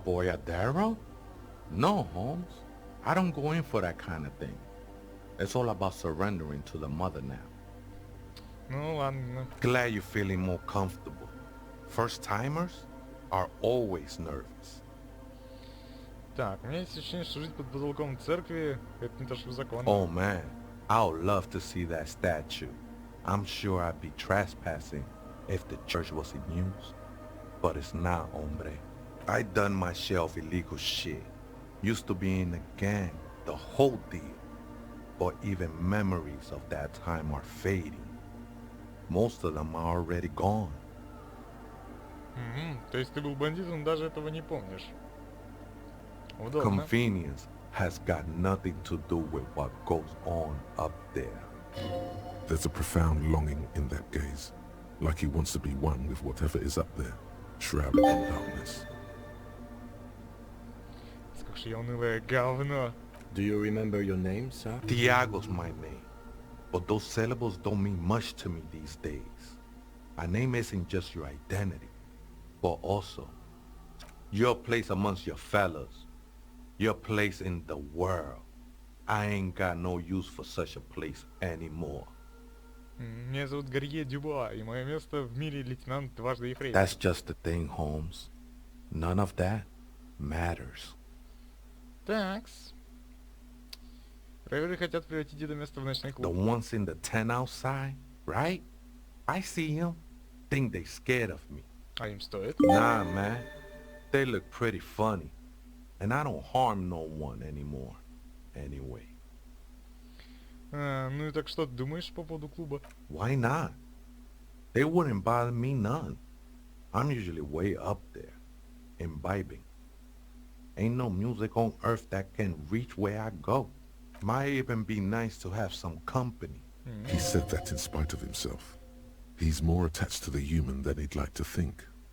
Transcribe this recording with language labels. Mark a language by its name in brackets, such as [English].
[English] boyadero? No, Holmes. I don't go in for that kind of thing. It's all about surrendering to the mother now. [Russian] Ну ладно. [English] Glad you're feeling more comfortable. First-timers are always nervous. [Russian] Так, у меня есть ощущение, что жить под потолком церкви это не то что законно. [English] Oh man, I would love to see that statue. I'm sure I'd be trespassing if the church was in use. But it's not, hombre. I done my share of illegal shit. Used to be in a gang, the whole deal. But even memories of that time are fading. Most of them are already gone. Мгм. [Russian] То есть ты был бандитом, даже этого не помнишь. Удобно. [English] Convenience has got nothing to do with what goes on up there. There's a profound longing in that gaze, like he wants to be one with whatever is up there, shrouded in darkness. [Russian] Скажи, я унылое говно. [English] Do you remember your name, sir? Tiago's my name, but those syllables don't mean much to me these days. A name isn't just your identity, but also your place amongst your fellows, your place in the world. I ain't got no use for such a place anymore. [Russian] Меня зовут Гарье Дюбуа, и мое место в мире лейтенант дважды ефрейтор. [English] That's just the thing, Holmes. None of that matters. [Russian] Такс. Рейверы хотят превратить это место в ночной [English] The [Russian] клуб. [English] ones in the tent outside, right? I see them. Think they scared of me. [Russian] А им стоит? [English] Nah, man. They look pretty funny. And I don't harm no one anymore. Anyway. [Russian] А, ну и так что ты думаешь по поводу клуба? [English] Why not? They wouldn't bother me none. I'm usually way up there, imbibing. Ain't no music on earth that can reach where I go. Might even be nice to have some company. He said that in spite of himself. He's more attached to the human than he'd like to think.